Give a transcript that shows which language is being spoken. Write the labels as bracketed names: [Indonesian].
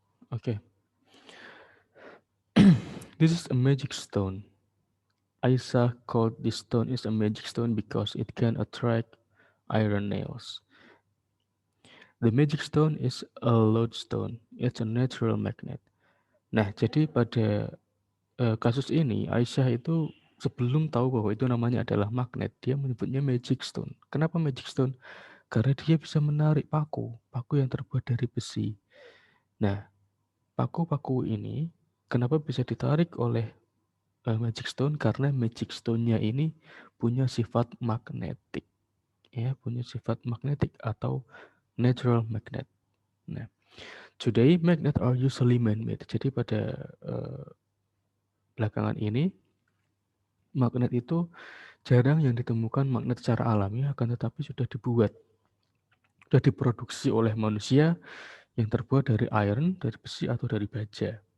[English] Okay, this is a magic stone. Aisyah called this stone is a magic stone because it can attract iron nails. The magic stone is a lodestone. It's a natural magnet. [Indonesian] Nah, jadi pada kasus ini Aisyah itu sebelum tahu bahwa itu namanya adalah magnet, dia menyebutnya magic stone. Kenapa magic stone? Karena dia bisa menarik paku yang terbuat dari besi. Nah, paku-paku ini kenapa bisa ditarik oleh magic stone? Karena magic stone-nya ini punya sifat magnetik, ya, punya sifat magnetik atau natural magnet. [English] Nah, today magnet are usually man-made. [Indonesian] Jadi pada belakangan ini magnet itu jarang yang ditemukan magnet secara alami, akan tetapi sudah diproduksi oleh manusia yang terbuat dari iron, dari besi atau dari baja.